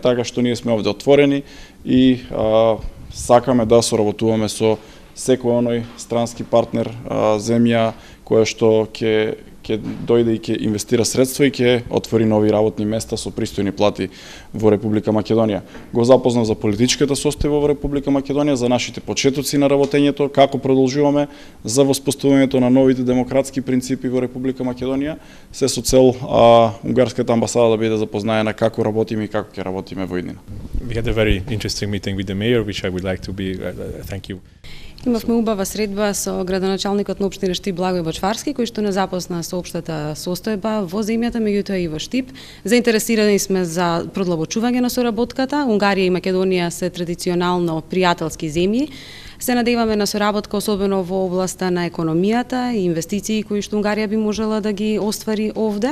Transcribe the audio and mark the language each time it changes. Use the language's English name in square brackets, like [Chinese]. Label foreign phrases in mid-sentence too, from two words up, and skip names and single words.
[Macedonian] Така што ние сме овде отворени и сакаме да соработуваме со секој оној странски партнер, земја која што ќе дојде и ќе инвестира средства и ќе отвори нови работни места со пристојни плати во Република Македонија. Го запознав за политичката состојба во Република Македонија, за нашите почетоци на работењето, како продолжуваме за воспоставувањето на новите демократски принципи во Република Македонија, се со цел унгарската амбасада да биде запознаена како работиме и како ќе работиме во иднина. [English] We had a very interesting meeting with the mayor, which I would like to be thank you. [Macedonian] Имавме убава средба со градоначалникот на општина Штип Благој Бачварски, кој што не запозна со општата состојба во земјата, меѓутоа и во Штип. Заинтересирани сме за продлабочување на соработката. Унгарија и Македонија се традиционално пријателски земји. Се надеваме на соработка особено во областа на економијата и инвестиции кои што Унгарија би можела да ги оствари овде.